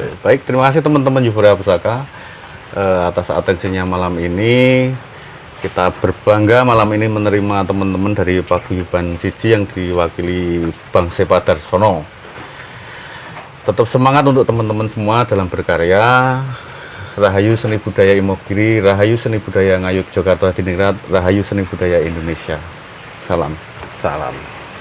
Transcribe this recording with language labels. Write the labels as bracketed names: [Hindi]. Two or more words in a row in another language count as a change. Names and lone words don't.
[Indonesian] Baik, terima kasih teman-teman Euforia Pusaka atas atensinya malam ini. Kita berbangga malam ini menerima teman-teman dari Paguyuban Siji yang diwakili Bang Sepa Darsono. Tetap semangat untuk teman-teman semua dalam berkarya. Rahayu seni budaya Imogiri, rahayu seni budaya Ngayuk Jogarta Diningrat, rahayu seni budaya Indonesia. Salam. Salam.